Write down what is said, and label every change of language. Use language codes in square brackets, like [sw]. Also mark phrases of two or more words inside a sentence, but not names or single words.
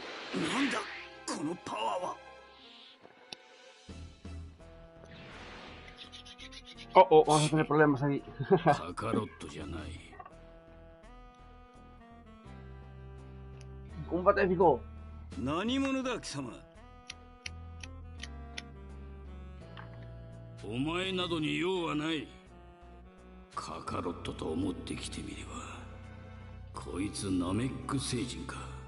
[ja] なんだこのパワーは。 [es] Oh, oh, vamos a tener problemas ahí. [ja] カカロットじゃない。 [es] Combate épico. [ja] 何者だ貴様。お前などに用はない。カカロットと思ってきてみれば、こいつナメック星人か。